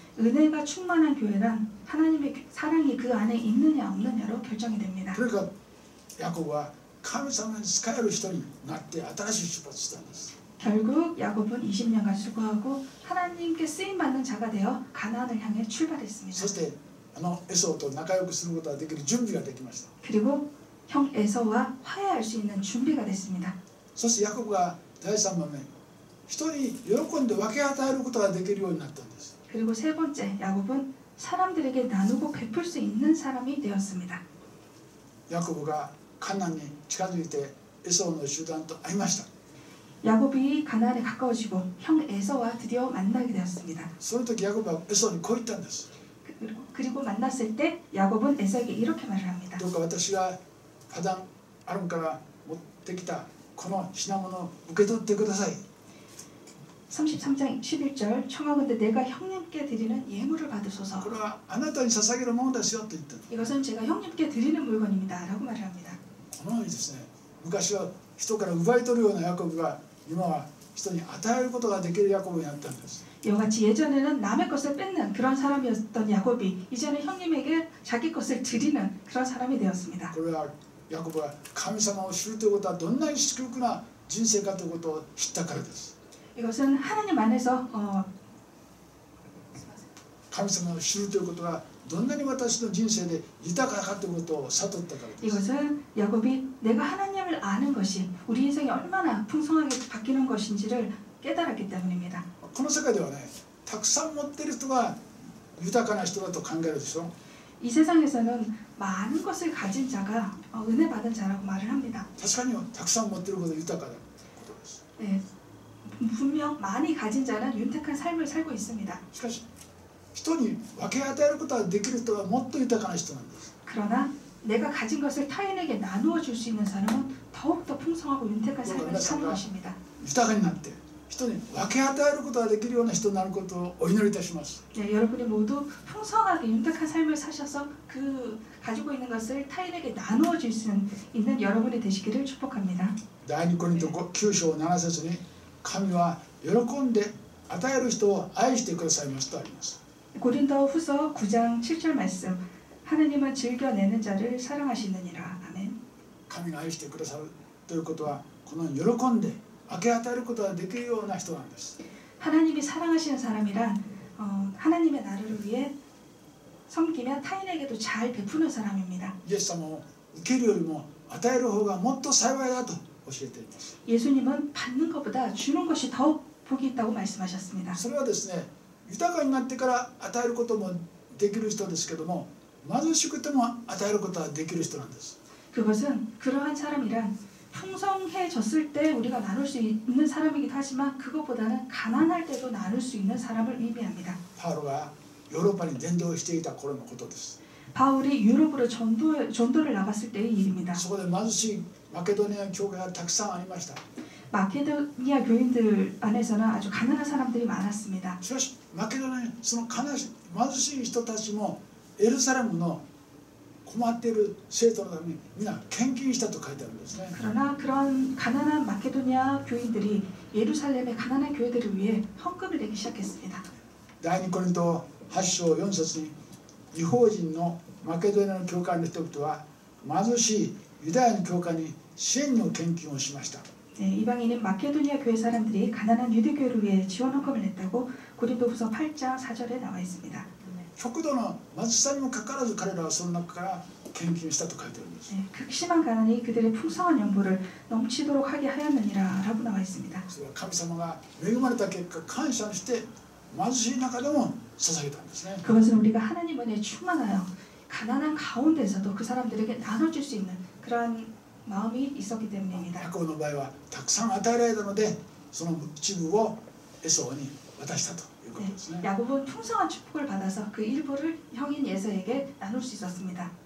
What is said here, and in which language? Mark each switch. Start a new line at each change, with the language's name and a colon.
Korean: 은혜가 충만한 교회란 하나님의 사랑이 그 안에 있느냐 없느냐로 결정이 됩니다.
Japanese: とにかくヤコブは神様に仕える人になって新しい出発したんです。
Korean: 결국 야곱은 20년간 수고하고 하나님께 쓰임받는 자가 되어 가나안을 향해 출발했습니다.
Japanese: そしてエソウと仲良くすることができる準備ができました。
Korean: 그리고 형 에서와 화해할 수 있는 준비가 됐습니다.
Japanese: そしてヤコブが第3番目、人に喜んで分け与えることができるようになったんです。
Korean: 그리고 세 번째 야곱은 사람들에게 나누고 베풀 수 있는 사람이 되었습니다.
Japanese: ヤコブがカナンに近づいてエソウの集団と会いました。
Korean: 야곱이 가나안에 가까워지고 형 에서와 드디어 만나게 되었습니다.
Japanese: その時ヤコブはエソウにこう言ったんです。
Korean: 그리고 만났을 때 야곱은 에서에게 이렇게 말을 합니다.
Japanese: どうか私がパダンアラムから持ってきたこの品物を受け取ってください。
Korean: 33장 11절 청하건대 내가 형님께 드리는 예물을 받으소서.
Japanese: これはあなたに捧げるものですよと言った。
Korean: 이것은 제가 형님께 드리는 물건입니다. 라고 말을 합니다.
Japanese: このようにですね、昔は人から奪い取るようなヤコブが今は人に与えることができるヤコブになったんです。
Korean: 이와 같이 예전에는 남의 것을 뺏는 그런 사람이었던 야곱이 이제는 형님에게 자기 것을 드리는 그런 사람이 되었습니다.
Japanese: これはヤコブは神様を知るということはどんなに祝福な人生かということを知ったからです。
Korean: 이것은 하나님 안에서
Japanese: 神様を知るということはどんなに私の人生で豊かかということを悟ったからです。
Korean: 이것은 야곱이 내가 하나님을 아는 것이 우리 인생이 얼마나 풍성하게 바뀌는 것인지를 깨달았기 때문입니다.
Japanese: この世界ではね、たくさん持っている人が豊かな人だと考えるでしょ。
Korean: 이 세상에서는 많은 것을 가진 자가 은혜 받은 자라고 말을 합니다.
Japanese: 確かにたくさん持っていることは豊かなことです。
Korean: 네, 분명 많이 가진 자는 윤택한 삶을 살고 있습니다.
Japanese: しかし人に分け与えることができる人はもっと豊かな人なんです。
Korean: 그러나 내가 가진 것을 타인에게 나누어 줄 수 있는 사람은 더욱더 풍성하고 윤택한 삶을 사는 것입니다.
Japanese: 豊かになって人に分け与えることができるような人になることをお祈りいたします。
Korean: 네, 여러분이 모두 풍성하게 윤택한 삶을 사셔서 그 가지고 있는 것을 타인에게 나누어 줄 수 있는 여러분이 되시기를 축복합니다.
Japanese: 第2コリント9章7節に神は喜んで与える人を愛してくださいますとあります。
Korean: 고린도 후서 9장 7절 말씀 하느님은 즐겨내는 자를 사랑하시느니라. 아멘.
Japanese: 神が愛してくださるということはこの喜んで分け与えることができるような人なんです。
Korean: 하나님이 사랑하시는 사람이란 하나님의 나라를 위해 섬기며 타인에게도 잘 베푸는 사람입니다.
Japanese: イエス様を受けるよりも与える方がもっと幸いだと教えています。
Korean: 예수님은 받는 것보다 주는 것이 더욱 복이 있다고 말씀하셨습니다.
Japanese: それはですね、豊かになってから与えることもできる人ですけども、貧しくても与えることはできる人なんです。
Korean: 그것은 그러한 사람이란 풍성해졌을 때 우리가 나눌 수 있는 사람이기도 하지만 그것보다는 가난할 때도 나눌 수 있는 사람을 의미합니다.
Japanese: パウロがヨーロッパに伝道していた頃のことです。
Korean: 바울이 유럽으로 전도를 나갔을 때의 일입니다.
Japanese: そこで貧しいマケドニア教会がたくさんありました。
Korean: 마케도니아 교인들 안에서는 아주 가난한 사람들이 많았습니다.
Japanese: しかしマケドニアその貧しい人たちもエルサレムの困っている生徒のために皆献金したと書いてあるんですね。
Korean: 그러나 그런 가난한 마케도니아 교인들이 예루살렘의 가난한 교회들을 위해 헌금을 내기 시작했습니다.
Japanese: 第2コリント8章4節に異邦人のマケドニアの教会の人々は貧しいユダヤの教会に支援の献金をしました。
Korean: 네, 이방인은 마케도니아 교회 사람들이 가난한 유대교회를 위해 지원 헌금을 냈다고 고린도후서 8장 4절에 나와 있습니다.
Japanese: 極度の貧しさにもかかわらず彼らはその中から献金したと書いてあるんです。
Korean: 네, 극심한 가난이 그들의 풍성한 연보를 넘치도록 하게 하였느니라라고 나와 있습니다.
Japanese: それは神様が恵まれた結果感謝して貧しい中でも捧げたんですね。
Korean: 그것은 우리가 하나님 은혜에 충만하여 가난한 가운데서도 그 사람들에게 나눠줄 수 있는 그런 마음이 있었기 때문입니다.
Japanese: ヤコブの場合はたくさん与えられたのでその一部をエソに渡したということですね。
Korean: 야곱은 풍성한 축복을 받아서 그 일부를 형인 예서에게 나눌 수 있었습니다.